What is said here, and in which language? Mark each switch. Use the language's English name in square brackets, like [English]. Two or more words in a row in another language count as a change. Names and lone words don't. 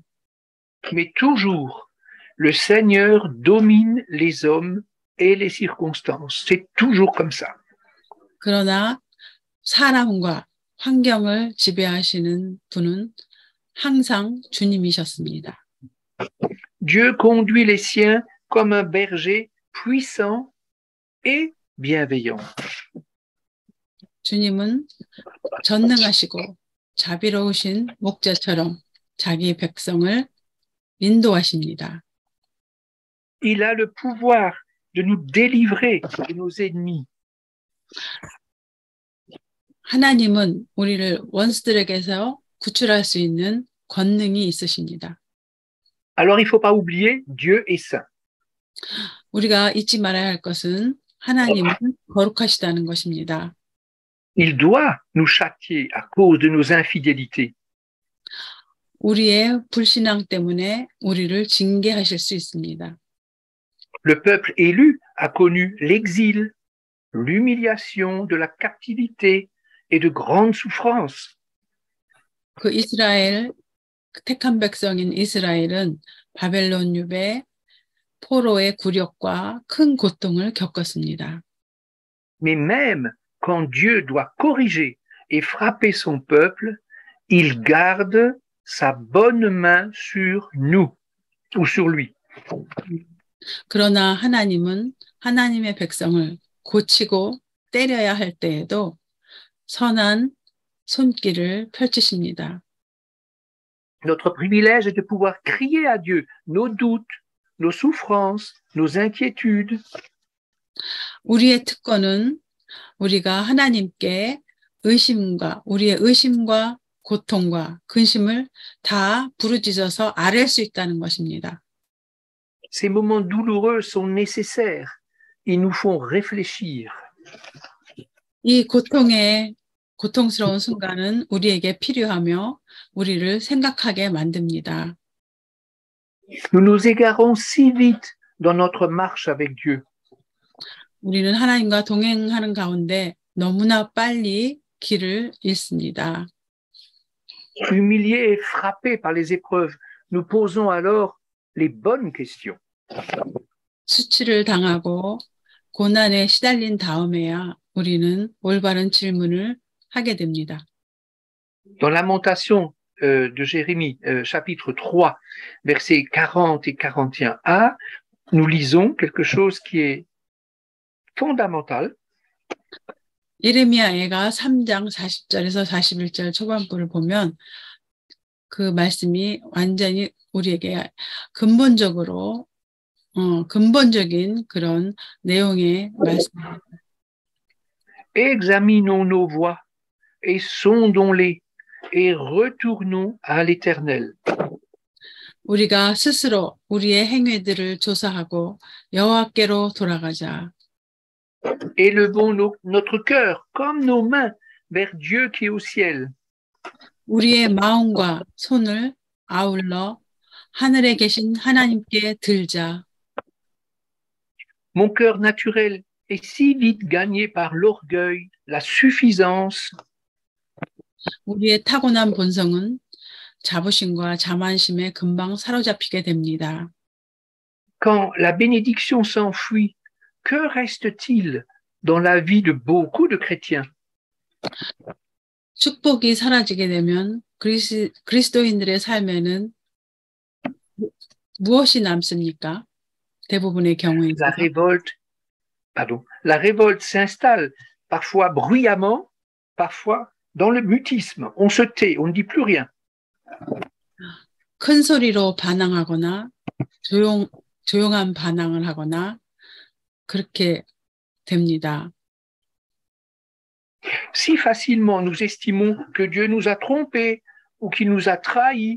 [French] Mais toujours, le Seigneur domine les hommes et les circonstances. C'est toujours comme ça. [Korean] 그러나 사람과 환경을 지배하시는 분은 항상 주님이셨습니다. [French] Dieu conduit les siens comme un berger puissant et bienveillant. [Korean] 주님은 전능하시고 자비로우신 목자처럼 자기 백성을 인도하십니다. [French] Il a le pouvoir de nous délivrer de nos ennemis. [Korean] 하나님은 우리를 원수들에게서 구출할 수 있는 권능이 있으십니다. [French] Alors il ne faut pas oublier, Dieu est saint. [Korean] 우리가 잊지 말아야 할 것은 하나님은 거룩하시다는 것입니다. [French] Il doit nous châtier à cause de nos infidélités. [Korean] 우리의 불신앙 때문에 우리를 징계하실 수 있습니다. [French] Le peuple élu a connu l'exil, l'humiliation de la captivité et de grandes souffrances. [Korean] 그 이스라엘, 택한 백성인 이스라엘은 바벨론 유배, 포로의 굴욕과 큰 고통을 겪었습니다. [French] Mais même quand Dieu doit corriger et frapper son peuple, il garde sa bonne main sur nous ou sur lui. [Korean] 그러나 하나님은 하나님의 백성을 고치고 때려야 할 때에도 선한 손길을 펼치십니다. [French] Notre privilège est de pouvoir crier à Dieu nos doutes, nos souffrances, nos inquiétudes. [Korean] 우리의 특권은 우리가 하나님께 우리의 의심과 고통과 근심을 다 부르짖어서 아뢰 수 있다는 것입니다. [French] Ces moments douloureux sont nécessaires. Ils nous font réfléchir. [Korean] 이 고통스러운 순간은 우리에게 필요하며 우리를 생각하게 만듭니다. [French] Nous nous égarons si vite dans notre marche avec Dieu. [Korean] 우리는 하나님과 동행하는 가운데 너무나 빨리 길을 잃습니다. [French] Humiliés et frappés par les épreuves, nous posons alors les bonnes questions. [Korean] 수치를 당하고 고난에 시달린 다음에야 우리는 올바른 질문을 하게 됩니다. [French] Dans Lamentation de Jérémie, chapitre 3, versets 40 et 41a, nous lisons quelque chose qui est fondamental. [Korean] 예레미야가 3장 40절에서 41절 초반부를 보면 그 말씀이 완전히 우리에게 근본적인 그런 내용의 말씀입니다. [French] Examinons nos voies et sondons-les et retournons à l'Éternel. [Korean] 우리가 스스로 우리의 행위들을 조사하고 여호와께로 돌아가자. [French] Élevons notre cœur comme nos mains vers Dieu qui est au ciel. [Korean] 우리의 마음과 손을 아울러 하늘에 계신 하나님께 들자. [French] Mon cœur naturel est si vite gagné par l'orgueil, la suffisance. [Korean] 우리의 타고난 본성은 자부심과 자만심에 금방 사로잡히게 됩니다. [French] Quand la bénédiction s'enfuit, que reste-t-il dans la vie de beaucoup de chrétiens? [Korean] 축복이 사라지게 되면 그리스도인들의 삶에는 무엇이 남습니까? 대부분의 경우에 [French] La révolte s'installe, parfois bruyamment, parfois dans le mutisme. On se tait, on ne dit plus rien. [Korean] 큰 소리로 반항하거나 조용한 반항을 하거나 그렇게 됩니다. [French] Si facilement nous estimons que Dieu nous a trompés ou qu'il nous a trahis.